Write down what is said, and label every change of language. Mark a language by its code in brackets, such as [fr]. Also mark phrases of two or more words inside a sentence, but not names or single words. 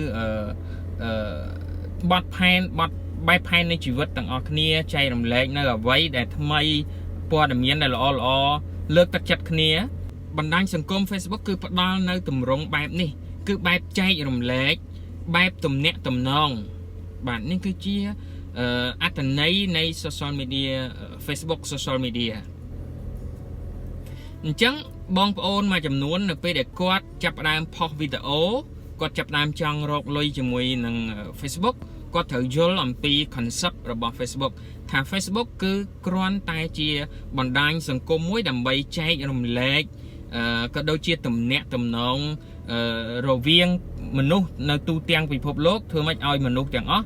[km] បទផែនបែបផែននៃជីវិតទាំងអស់គ្នាចែករំលែកនៅអ្វីដែលថ្មីព័ត៌មានដែលល្អលើកទឹកចិត្តគ្នាបណ្ដាញសង្គម Facebook គឺផ្ដល់នៅទម្រង់បែបនេះគឺបែបចែករំលែកបែបទំនាក់ទំនងបាទនេះគឺជាអត្ថន័យនៃ [en] social media Facebook social media [km] អញ្ចឹងបងប្អូនមួយចំនួននៅពេលដែលគាត់ចាប់ផ្ដើមផុសវីដេអូ គាត់ចាប់ផ្ដើមចង់រកលុយជាមួយនឹង Facebook គាត់ត្រូវយល់អំពី concept របស់ Facebook ថា Facebook គឺគ្រាន់តែជាបណ្ដាញសង្គមមួយដើម្បីចែករំលែកក៏ដូចជាទំនាក់ទំនងរវាងមនុស្សនៅទូទាំងពិភពលោកធ្វើម៉េចឲ្យមនុស្សទាំងអស់